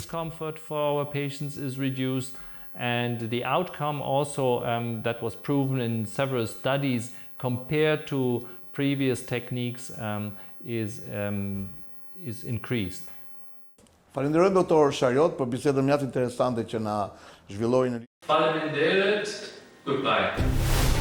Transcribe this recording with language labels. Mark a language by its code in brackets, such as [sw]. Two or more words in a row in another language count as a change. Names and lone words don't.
[en] Discomfort for our patients is reduced, and the outcome also that was proven in several studies compared to previous techniques is increased. [sq] Falenderoj doktor Shariot për bisedën mjaft interesante që na zhvilloi në. Faleminderit. Goodbye.